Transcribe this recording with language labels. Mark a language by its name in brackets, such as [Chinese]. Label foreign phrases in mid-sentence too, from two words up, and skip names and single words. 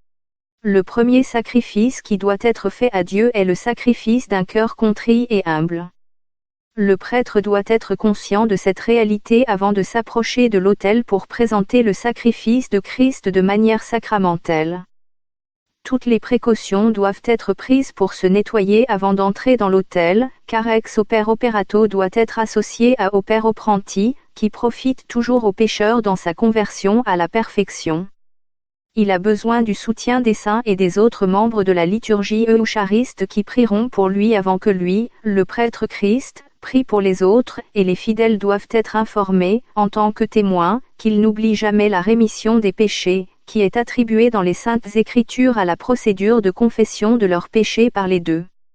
[French] Le premier sacrifice qui doit être fait à Dieu est le sacrifice d'un cœur contrit et humble. Le prêtre doit être conscient de cette réalité avant de s'approcher de l'autel pour présenter le sacrifice de Christ de manière sacramentelle. Toutes les précautions doivent être prises pour se nettoyer avant d'entrer dans l'autel, car [Latin] ex opere operato [French] doit être associé à [Latin] opere operandi, [French] qui profite toujours au pécheur dans sa conversion à la perfection. Il a besoin du soutien des saints et des autres membres de la liturgie euchariste qui prieront pour lui avant que lui, le prêtre Christ, prie pour les autres, et les fidèles doivent être informés, en tant que témoins, qu'ils n'oublient jamais la rémission des péchés, qui est attribuée dans les Saintes Écritures à la procédure de confession de leurs péchés par les 2.